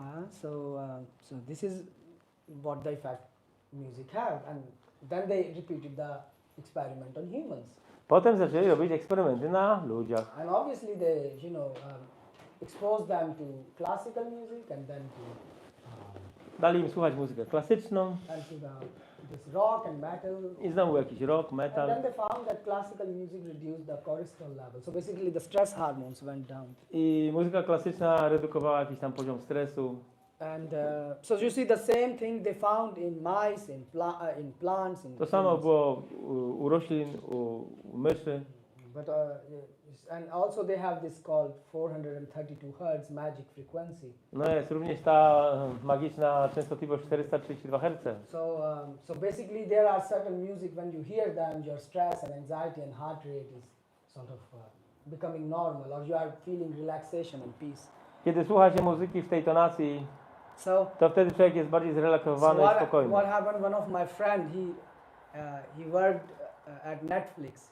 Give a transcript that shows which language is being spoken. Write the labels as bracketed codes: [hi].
[en] So this is what the effect music have, and then they repeated the experiment on humans. [pl] Potem zaczęli robić eksperymenty na ludziach. [en] And obviously they, exposed them to classical music and then to [pl] Dali im słuchać muzykę klasyczną [en] and to this rock and metal. [pl] i znowu jakiś rock, [en] And [pl] metal. [en] then they found that classical music reduced the cortisol level. So basically the stress hormones went down. [pl] I muzyka klasyczna redukowała jakiś tam poziom stresu. [en] And so you see the same thing they found in mice, in plants. [pl] To samo było u roślin, u myszy. [en] But and also they have this called 432 Hz magic frequency. [pl] No jest również ta magiczna częstotliwość 432 Hz. [en] So basically there are certain music when you hear them, your stress and anxiety and heart rate is sort of becoming normal, or you are feeling relaxation and peace. [pl] Kiedy słucha się muzyki w tej tonacji, to wtedy człowiek jest bardziej zrelaksowany i spokojny. [en] What happened? One of my friend, he worked at Netflix.